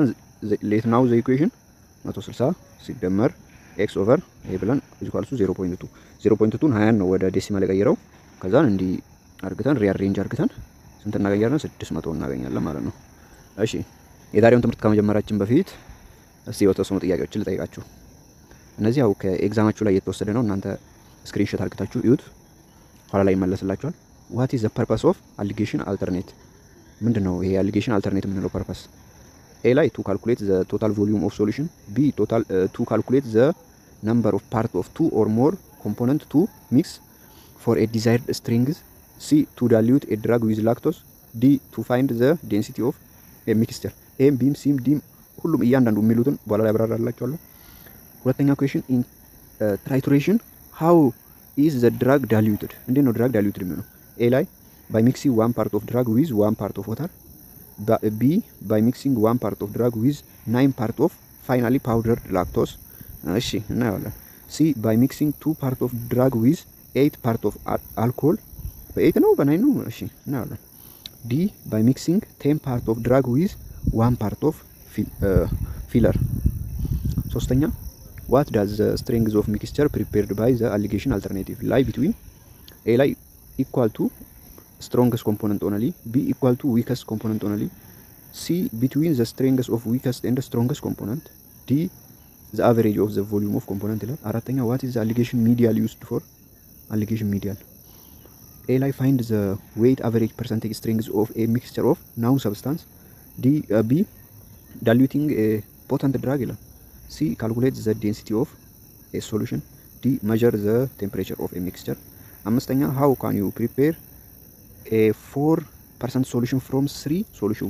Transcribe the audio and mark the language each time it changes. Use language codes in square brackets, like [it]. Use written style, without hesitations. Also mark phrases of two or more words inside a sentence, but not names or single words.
[en] let now the equation [am] 160 ሲደመር ኤክስ ኦቨር ይሄ ብለን [en] equal to [am] 0.2 0.2ን 20 ነው ወደ ዴሲማል የቀየረው። ከዛን እንዲ አርግተን ሪአሬንጅ አርግተን ስንት እናገኛለን? 600 እናገኛለን ማለት ነው። እሺ የዛሬውን ትምህርት ከመጀመራችን በፊት እስቲ የተወሰኑ ጥያቄዎችን ልጠይቃችሁ። እነዚህ ያው ከኤግዛማችሁ ላይ የተወሰደ ነው። እናንተ ስክሪንሾት አርግታችሁ እዩት፣ ኋላ ላይ ይመለስላችኋል። [en] what is the purpose of alligation alternate? [am] ምንድነው ይሄ [en] alligation alternate [am] የምንለው ፐርፐስ? [en] A ላይ to calculate the total volume of solution, B to calculate the number of part of two or more component to mix for a desired strength, C to dilute a drug with lactose, D to find the density of a mixture. [am] A B C D ሁሉም እያንዳንዱ የሚሉትን በኋላ ላይ አብራራላችኋለሁ። ሁለተኛ ኩዌሽን [en] in trituration how is the drug diluted? [am] እንዴት ነው [en] drug diluted [am] የሚሆነው? [en] A ላይ by mixing one part of drug with one part of water, B by mixing one part of drug with 9 part of finally powdered lactose. [am] እሺ እናያለን። [en] C by mixing 2 part of drug with 8 part of alcohol. [am] በ8 ነው በ9 ነው? እሺ እናያለን። [en] D by mixing 10 part of drug with 1 part of filler. ሶስተኛ what does the strength of mixture prepared by the alligation alternative lie between? A ላይ equal to strongest component only, B equal to weakest component only, C between the strength of weakest and the strongest component, D the average of the volume of component [am] ይላል። አራተኛ [en] what is the alligation medial used for? alligation medial ኤ ላይ find the weight average percentage strength of a mixture of known substance። B diluting a potent drug ይላል። C calculate the density of a solution። D measure the temperature of a mixture። አምስተኛ how can you prepare a 4% solution from 3 solution